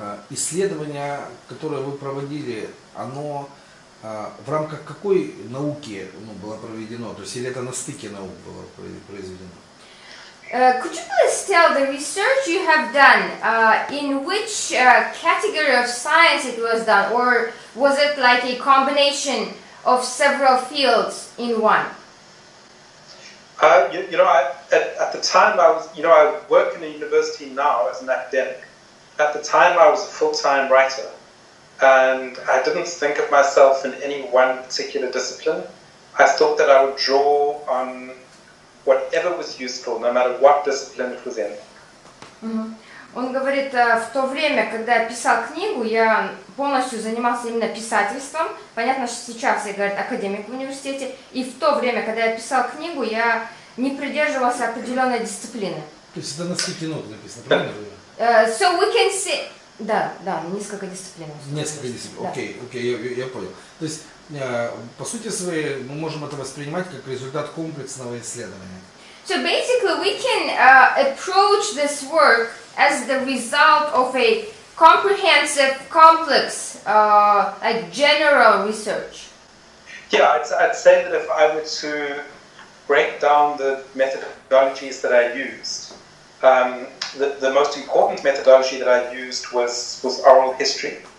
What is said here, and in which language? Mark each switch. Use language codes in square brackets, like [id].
[ru] Исследование, которое вы проводили, оно в рамках какой науки было проведено? То есть или это на стыке наук было произведено? [en] Could you please tell the research you have done, in which category of science it was done, or was it like a combination of several fields in one? At the time I work in a university now as an academic. At the time I was a full-time writer, and I didn't think of myself in any one particular discipline. I thought that I would draw on whatever was useful, no matter what discipline it was in. [ru] Он говорит, в то время, когда я писал книгу, я полностью занимался именно писательством. Понятно, что сейчас я, говорит, академик в университете. И в то время, когда я писал книгу, я не придерживался определенной дисциплины. То есть это на стыке нот написано, правильно? [en] So we can say... [ru] Да, несколько дисциплин. Несколько дисциплин, окей, я понял. То есть, по сути своей, мы можем это воспринимать как результат комплексного исследования. [en] So basically we can approach this work as the result of a comprehensive, complex, like general research. Yeah, I'd say that if I were to break down the methodologies that I used, the most important methodology that I used was oral history.